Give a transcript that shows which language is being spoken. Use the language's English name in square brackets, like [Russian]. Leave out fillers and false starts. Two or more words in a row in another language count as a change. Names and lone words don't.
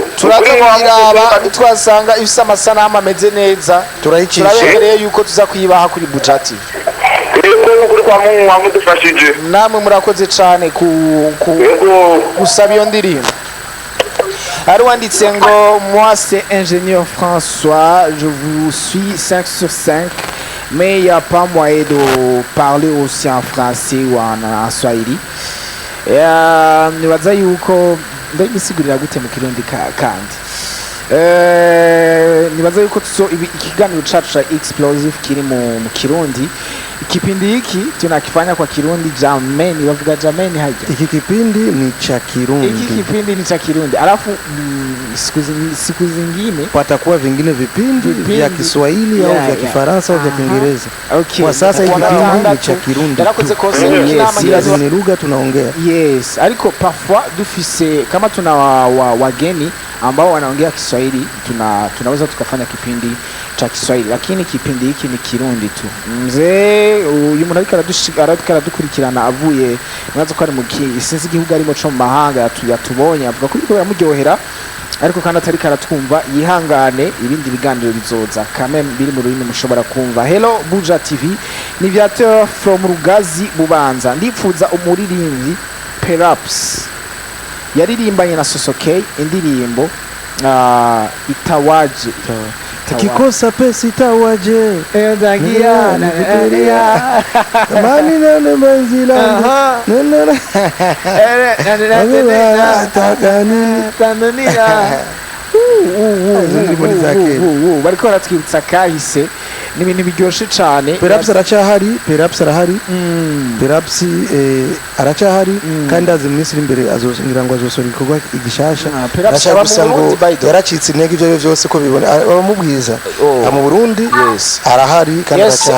[Rundi] turaziraba twasanga ifise amasanamu ameze neza turayicisha yuko tuza kuyibaha kuri Bujati kuri kwa Mungu wamudufashije namwe murakoze cyane gusaba iyo ndirimbo ari wanditse ngo [French] moi c'est ingénieur François je vous suis 5 sur 5 mais il y a pas moyen de parler aussi en français ou en swahili [Rundi] nibaza yuko ndabisigurira gute mu kirundi kandi nibaza yuko ikiganiro cacu ca explosive kiri mu kirundi [Swahili] kipindi hiki tunakifanya kwa kirundi jameni wavuga jameni haja iki kipindi ni cha kirundi alafu siku zingine patakuwa vingine vipindi vya Kiswahili au vya Kifaransa au vya Kiingereza kwa sasa hiki kipindi ni cha kirundi [Rundi] yarakoze concert [Swahili] Kinama ni lugha tunaongea [Rundi] ariko parfois dufise [Swahili] kama tuna wageni ambao wanaongea Kiswahili tunaweza tukafanya kipindi cha Kiswahili lakini kipindi hiki ni kirundi tu mzee [Rundi] uyu muntu ariko aradukurikirana avuye mwazo ko ari mu sinzi igihugu arimo cyo mu mahanga yatubonye avuga ko biko yamuryohera ariko kandi atari karatwumva yihangane ibindi biganiro bizoza kame biri mu rurimi mushobora kumva. Hello Buja TV ni Viateur from Rugazi Bubanza ndipfuza umuririmbyi Perhaps yaririmbanye na Sosokey indirimbo itawaje [Swahili] kikosa pesa itawaje edagia na mani na manzila [Rundi] Tanzania bariko baratwibutsa kahise ni ibintu biryoshe cyane. Perhaps arahari aracahari kandi azi minsi imbere azoshingira ngo azosora ikorwa igishasha arashaka gusa ngo yaracitse intege ibyo byose ko bibona abamubwiza mu Burundi arahari kandi aracahari.